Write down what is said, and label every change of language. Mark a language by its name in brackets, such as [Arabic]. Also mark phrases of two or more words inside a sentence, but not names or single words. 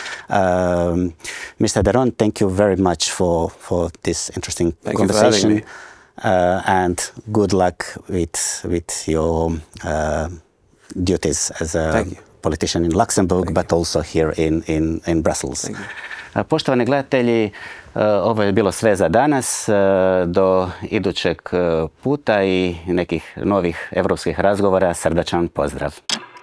[English] Mr. Daron, thank you very much for this interesting conversation. Thank you for having me. And good luck with your duties as a politician in Luxembourg, but also here in Brussels. [Croatian] Poštovani gledatelji, ovo je bilo sve za danas. Do idućeg puta i nekih novih evropskih razgovora, srdačan pozdrav.